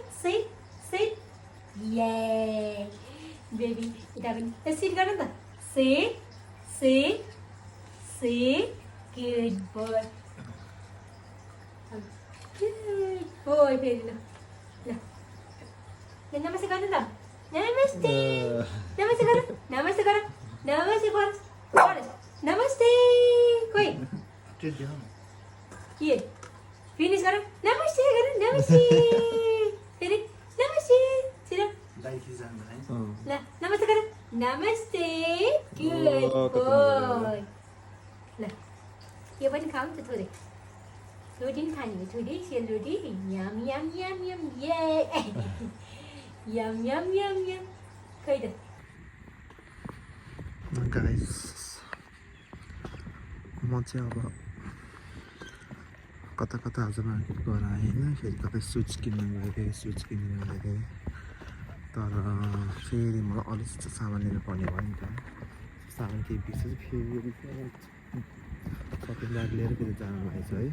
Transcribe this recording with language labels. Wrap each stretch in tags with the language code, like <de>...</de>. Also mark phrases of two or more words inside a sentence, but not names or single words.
<en>Sit, sit. Yay, baby.</en> <ne>इता पदा सिट गर्न त.</ne> <en>Sit, sit, sit. Good boy. Good boy, baby.</en> <ne>La, la. नमस्ते गर्न त. नमस्ते। नमस्ते गर्न। नमस्ते गर्न. नमस्ते गर्न। नमस्ते। कोई. के फिनिश गर नमस्ते गर नमस्ते फेरि नमस्ते छिरा ल नमस्ते गर नमस्ते</ne> <en>good boy</en> <ne>ल यो पनि खाऊ त थोरै रोटी नि खाने हो थोरै सेलरोटी यम यम यम यम ये यम यम यम यम खै त गाइस म चाहिँ अब कता कता आज मार्केट गएर आएँ होइन, फेरि कतै स्विच किन्न गएको थिएँ, स्विच किन्न गएको थिएँ। तर फेरि मलाई अलिक जस्तो सामान लिनु पर्ने भयो नि त, सामान केही बिर्सेँ फेरि सपिङ ब्याग लिएर फेरि जानु लागेको है।</ne>